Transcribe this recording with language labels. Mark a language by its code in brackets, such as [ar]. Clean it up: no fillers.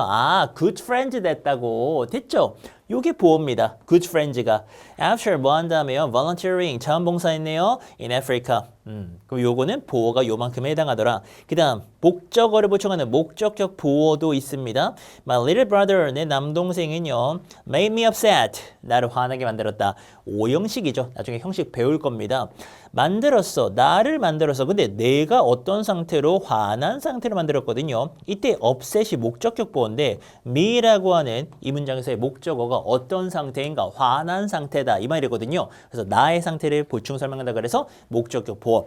[ko] 아, good friend 됐다고. 됐죠? 요게 보어입니다. good friends가. After 뭐 한 다음에요? volunteering 자원봉사했네요. [en] in Africa. [ko] 그럼 요거는 보어가 요만큼에 해당하더라. 그 다음 목적어를 보충하는 목적격 보어도 있습니다. [en] My little brother, [ko] 내 남동생은요. [en] made me upset. [ko] 나를 화나게 만들었다. 오형식이죠. 나중에 형식 배울 겁니다. 만들었어. 나를 만들었어. 근데 내가 어떤 상태로 화난 상태로 만들었거든요. 이때 upset이 목적격 보어인데 me라고 하는 이 문장에서의 목적어가 어떤 상태인가? 화난 상태다. 이 말이거든요. 그래서 나의 상태를 보충 설명한다 그래서 목적격 보어.